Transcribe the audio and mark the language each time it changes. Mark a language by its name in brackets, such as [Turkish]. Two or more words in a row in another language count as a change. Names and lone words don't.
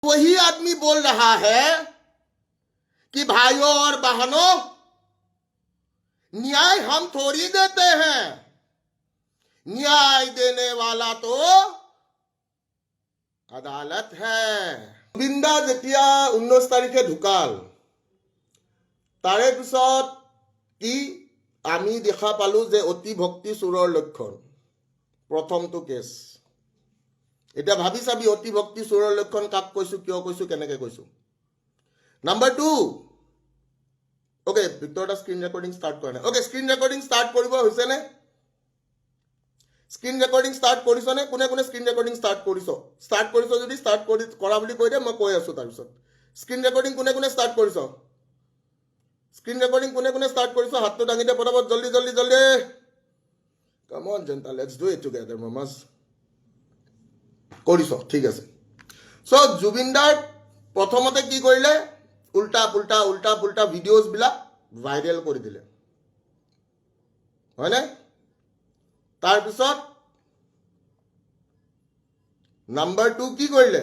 [Hindi] वही आदमी बोल रहा है कि भाइयों और बहनों, न्याय हम थोड़ी देते हैं, न्याय देने वाला तो আদালত है। [Assamese] গোবিন্দা যেতিয়া 19 তাৰিখে ঢুকাল, তাৰে পিছত কি আমি দেখা পালো যে অতি ভক্তি চোৰৰ লক্ষণ, প্ৰথমটো কেছ। এটা ভাবি চাবি অতি ভক্তি চোৰৰ লক্ষণ কাক কৈছো, কিয় কৈছো, কেনেকে কৈছো। নাম্বাৰ 2, ওকে ভিক্টৰ দা [English] screen recording start [Assamese] কৰা নাই। ওকে [English] screen recording start [Assamese] কৰিব হৈছে নে? [English] screen recording start [Assamese] কৰিছ নে? কোনে কোনে [English] screen recording start [Assamese] কৰিছ? ষ্টাৰ্ট কৰিছ যদি ষ্টাৰ্ট কৰা বুলি কৈ দে, মই কৈ আছো। তাৰপিছত [English] screen recording [Assamese] কোনে কোনে ষ্টাৰ্ট কৰিছ? [English] screen recording [Assamese] কোনে কোনে ষ্টাৰ্ট কৰিছ? হাতটো দাঙি দে পটাপট, [Hindi] जल्दी जल्दी जल्दी। [English] come on [Assamese] জনতা, [English] let's do it together মামাজ। [Assamese] কৰিছ, ঠিক আছে। চ' জুবিনদাৰ প্ৰথমতে কি কৰিলে? [Hindi] उल्टा पुल्टा उल्टा पुल्टा [Assamese] ভিডিঅ'জবিলাক ভাইৰেল কৰি দিলে, হয়নে? তাৰপিছত নাম্বাৰ 2 কি কৰিলে?